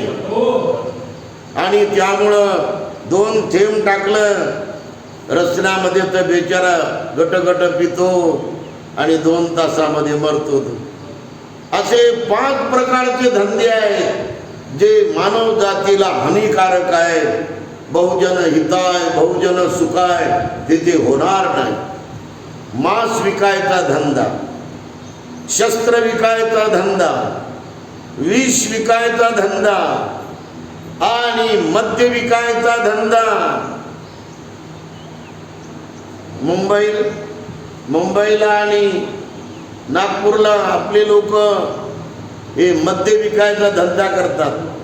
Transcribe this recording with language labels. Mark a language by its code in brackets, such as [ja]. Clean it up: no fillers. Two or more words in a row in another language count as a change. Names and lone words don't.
[mr] आणि त्यामुळं 2 थेंब टाकलं रचनामध्ये तर बेचारा गट पितो आणि 2 तासामध्ये मरतो. असे 5 प्रकारचे धंदे आहेत जे मानव जातीला हानिकारक आहेत. [sa] बहुजन हिताय बहुजन सुखाय [mr] तिथे होणार नाही. मांस विकायचा धंदा, शस्त्र विकायचा धंदा, विष विकायचा धंदा आणि मद्य विकायचा धंदा. मुंबईला आणि नागपूरला आपले लोक हे मद्य विकायचा धंदा करतात.